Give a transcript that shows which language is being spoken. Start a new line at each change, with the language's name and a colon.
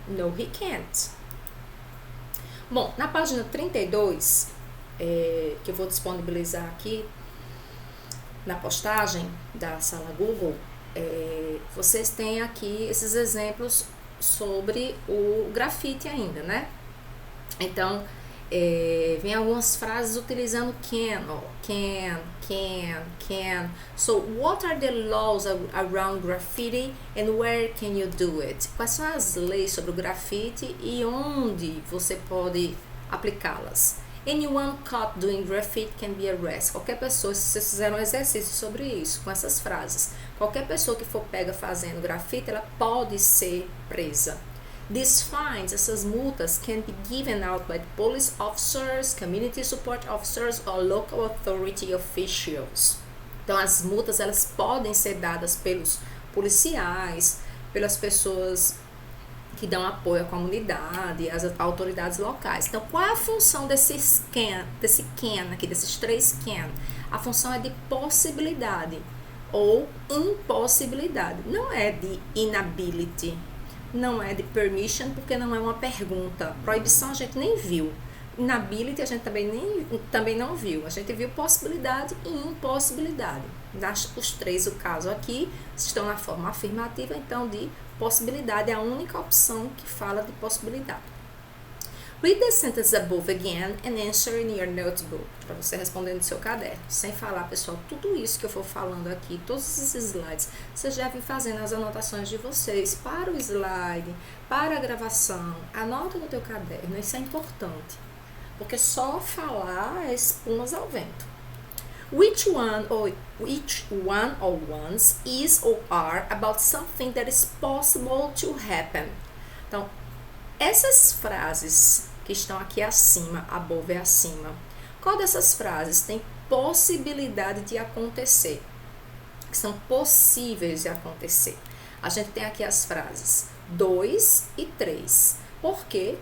English: No, he can't.
Portuguese: Bom, na página 32, que eu vou disponibilizar aqui na postagem da sala Google, vocês têm aqui esses exemplos sobre o grafite ainda, né? Então, vem algumas frases utilizando can, can.
English: So, what are the laws around graffiti and where can you do it?
Portuguese: Quais são as leis sobre o grafite e onde você pode aplicá-las?
English: Anyone caught doing graffiti can be arrested.
Portuguese: Qualquer pessoa, se vocês fizeram um exercício sobre isso, com essas frases, qualquer pessoa que for pega fazendo grafite, ela pode ser presa.
English: These fines,
Portuguese: essas multas,
English: can be given out by police officers, community support officers or local authority officials.
Portuguese: Então, as multas, elas podem ser dadas pelos policiais, pelas pessoas que dão apoio à comunidade, às autoridades locais. Então, qual é a função desse can aqui, desses três can? A função é de possibilidade ou impossibilidade. Não é de inability, não é de permission, porque não é uma pergunta. Proibição a gente nem viu. Inability a gente também não viu. A gente viu possibilidade e impossibilidade. Os três, o caso aqui, estão na forma afirmativa, então de possibilidade é a única opção que fala de possibilidade.
English: Read the sentence above again and answer in your notebook.
Portuguese: Para você responder no seu caderno. Sem falar, pessoal, tudo isso que eu for falando aqui, todos esses slides, vocês já vêm fazendo as anotações de vocês para o slide, para a gravação. Anota no teu caderno, isso é importante. Porque só falar é espumas ao vento.
English: Which one or ones is or are about something that is possible to happen.
Portuguese: Então, Essas frases que estão aqui acima, above é acima, qual dessas frases tem possibilidade de acontecer? Que são possíveis de acontecer. A gente tem aqui as frases 2 e 3. Por quê?